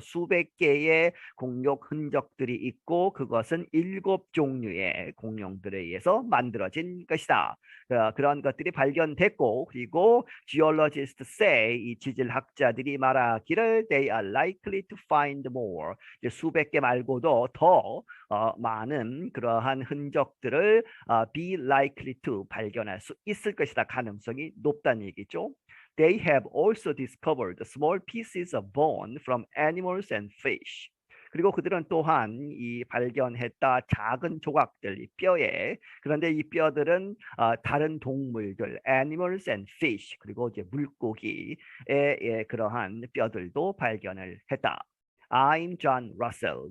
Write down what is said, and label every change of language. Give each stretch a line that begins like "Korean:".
Korean: 수백 개의 공룡 흔적들이 있고 그것은 7종류의 공룡들에 의해서 만들어진 것이다. 그런 것들이 발견됐고 그리고
English: geologists say
Korean: 이 지질학자들이 말하기를
English: they are likely to find more.
Korean: 이제 수백 개 말고도 더 많은 그러한 흔적들을
English: be likely to
Korean: 발견할 수 있을 것이다. 가능성이 높다는 얘기죠.
English: They have also discovered small pieces of bone from animals and fish.
Korean: 그리고 그들은 또한 이 발견했다 작은 조각들, 이 뼈에 그런데 이 뼈들은 다른 동물들,
English: animals and fish
Korean: 그리고 이제 물고기의 그러한 뼈들도 발견을 했다.
English: I'm John Russell.